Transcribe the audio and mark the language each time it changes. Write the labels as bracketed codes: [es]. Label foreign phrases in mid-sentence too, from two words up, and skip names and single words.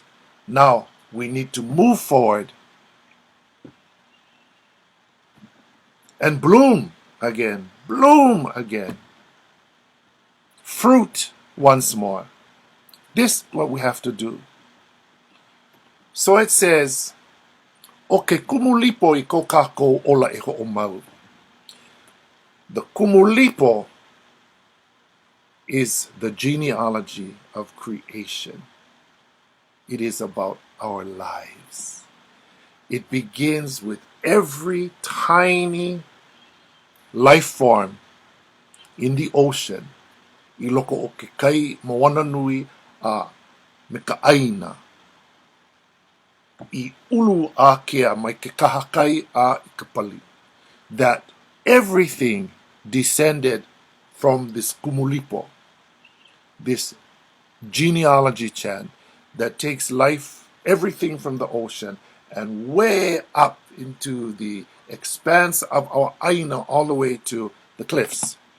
[en] Now, we need to move forward and bloom again. Bloom again. Fruit once more. This is what we have to do. So it says, [haw] o ke kumulipo I ko kākou ola e hoʻomau. [en] The kumulipo is the genealogy of creation. It is about our lives. It begins with every tiny life form in the ocean. [haw] I loko o ke kai moana nui a me ka aina. I ulu a kea mai ke kahakai a I ka pali. [en] That everything descended from this kumulipo, this genealogy chant that takes life, everything from the ocean, and way up into the expanse of our aina all the way to the cliffs.